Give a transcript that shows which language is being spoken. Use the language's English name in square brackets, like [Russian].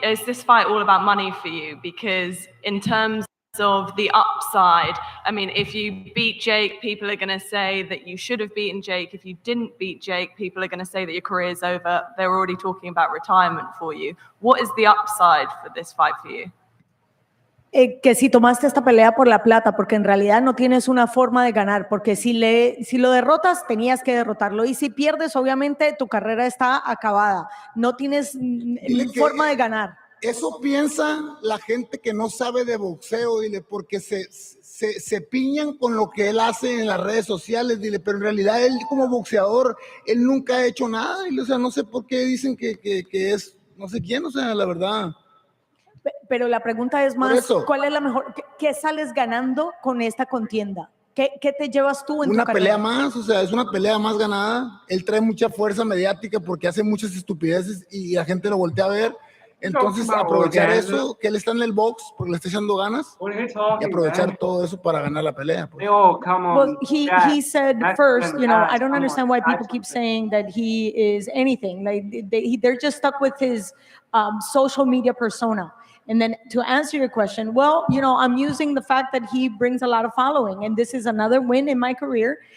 [English] Is this fight all about money for you? Because in terms of the upside, I mean, if you beat Jake, people are going to say that you should have beaten Jake. If you didn't beat Jake, people are going to say that your career is over. They're already talking about retirement for you. What is the upside for this fight for you? [Spanish] Que si tomaste esta pelea por la plata, porque en realidad no tienes una forma de ganar, porque si lo derrotas, tenías que derrotarlo, y si pierdes, obviamente tu carrera está acabada, no tienes forma de ganar. Eso piensa la gente que no sabe de boxeo, dile, porque se piñan con lo que él hace en las redes sociales, dile, pero en realidad él como boxeador, él nunca ha hecho nada, dile, o sea, no sé por qué dicen que es no sé quién, o sea, la verdad. Pero la pregunta es más, ¿cuál es la mejor? ¿Qué sales ganando con esta contienda? ¿Qué te llevas tú en tu carrera? Una pelea más, o sea, es una pelea más ganada. Él trae mucha fuerza mediática porque hace muchas estupideces y la gente lo voltea a ver. Entonces, aprovechar eso, que él está en el box porque le está echando ganas, y aprovechar todo eso para ganar la pelea. Pues. [English] Well, he said first, you know, I don't understand why people keep saying that he is anything. Like they're just stuck with his social media persona. And then to answer your question, well, you know, I'm using the fact that he brings a lot of following, and this is another win in my career.